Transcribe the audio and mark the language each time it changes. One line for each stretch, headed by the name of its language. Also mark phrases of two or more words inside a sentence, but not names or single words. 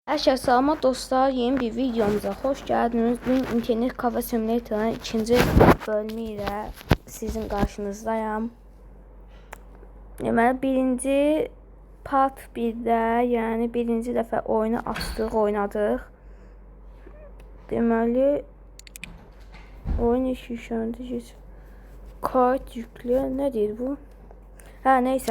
Turkish: Herkese selam dostlar, yeni bir videomuza hoş geldiniz. Bugün internet kafe simülatörünün ikinci bölümü ile sizin karşınızdayım.
Azerbaijani: Deməli birinci part 1'də, yani birinci dəfə oyunu açdıq, oynadıq. Deməli oyun işləyəndə geç. Kayıt yüklə, nə deyir bu? Hə, neysə.